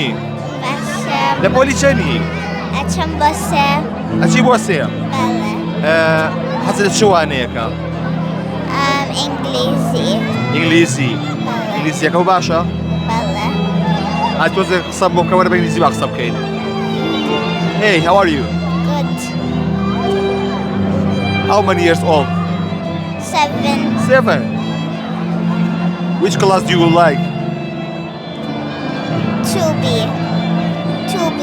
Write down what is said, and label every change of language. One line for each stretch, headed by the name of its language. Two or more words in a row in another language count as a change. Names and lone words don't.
Central Kurdish: لە پۆلی چەندی؟ ئەچەم بۆ 3. ئەچی بۆ 3؟ حەزت لە چ وانەیەکە؟ ئینگلیزی. ئینگلیزیەکە باشە؟ بەڵێ. تۆزێ قسە بۆ بکە وەرە بە ئینگلیزی با قسە بکەین.
English: Hey, how are you? Good. How many years old? 7. 7. Which class do you like? 2B. 2B.